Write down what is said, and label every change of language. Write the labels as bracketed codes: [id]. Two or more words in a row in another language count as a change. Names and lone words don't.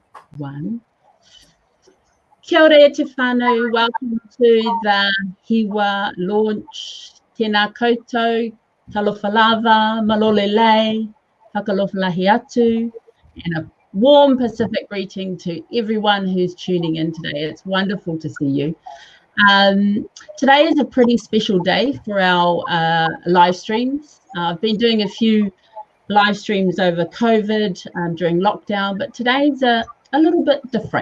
[mi] One. Kia ora e te whānau, [en] welcome to the HIWA Launch. [mi] Tēnā koutou, [sm] talofa lava, [to] malole lei, [niu] whakalofa lahi atu, [en] and a warm Pacific greeting to everyone who's tuning in today. It's wonderful to see you. Today is a pretty special day for our live streams. I've been doing a few live streams over COVID during lockdown, but today's a little bit different.